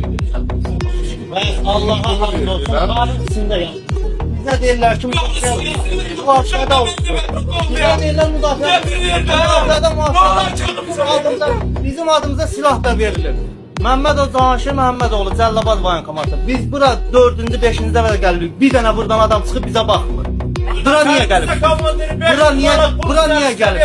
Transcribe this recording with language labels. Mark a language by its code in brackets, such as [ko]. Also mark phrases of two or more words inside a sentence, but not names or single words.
[az] Allah'a hamd olsun. Varın içinde ya. Bize derler ki müdafiədə olsun. Bize derler müdafiədə olsun. Bizim adımıza silah da verilir. Məhəmmədov Cahanşir Məhəmmədoğlu Cəllabad Voyankomatı. Biz bura 4-cü, 5-ci dəfə gəlirik. Bir dənə buradan adam çıxıb bizə baxmır. Bura niyə gəlib? Bura niyə gəlib?